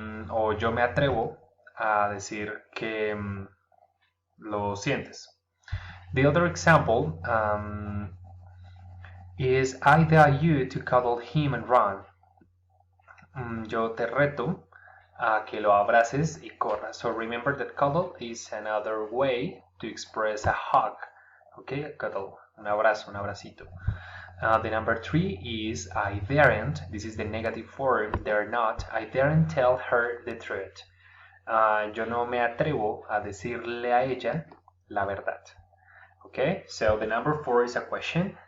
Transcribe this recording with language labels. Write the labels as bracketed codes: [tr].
[es] O yo me atrevo a decir que lo sientes. [en] The other example is I dare you to cuddle him and run. [es] Yo te reto a que lo abraces y corras. [en] So remember that cuddle is another way to express a hug, ¿ok? A cuddle, un abrazo, un abracito. The number 3 is I daren't. This is the negative form, dare not. I daren't tell her the truth. [es] Yo no me atrevo a decirle a ella la verdad. [en] Okay, so the number 4 is a question.